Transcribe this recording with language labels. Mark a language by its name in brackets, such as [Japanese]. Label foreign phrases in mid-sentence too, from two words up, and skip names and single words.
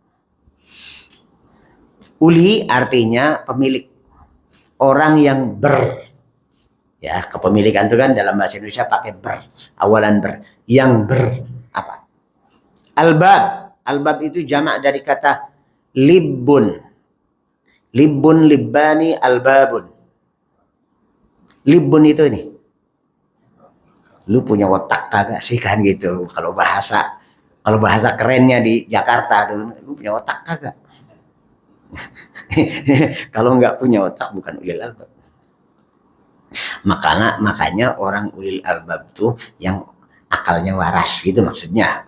[Indonesian] Uli artinya pemilik. Orang yang ya, kepemilikan itu kan dalam bahasa Indonesia pakai awalan yang apa? Albab. Albab itu jamak dari kata libbun. [Arabic] لبّ، لبّان، ألباب. [Indonesian] Libbun itu nih. Lu punya otak kagak sih kan gitu. Kalau bahasa kerennya di Jakarta tuh, lu punya otak kagak? Kalau nggak punya otak bukan [Arabic] أولي الألباب. [Indonesian] Makanya orang [Arabic] أولي الألباب [Indonesian] tuh yang akalnya waras gitu maksudnya.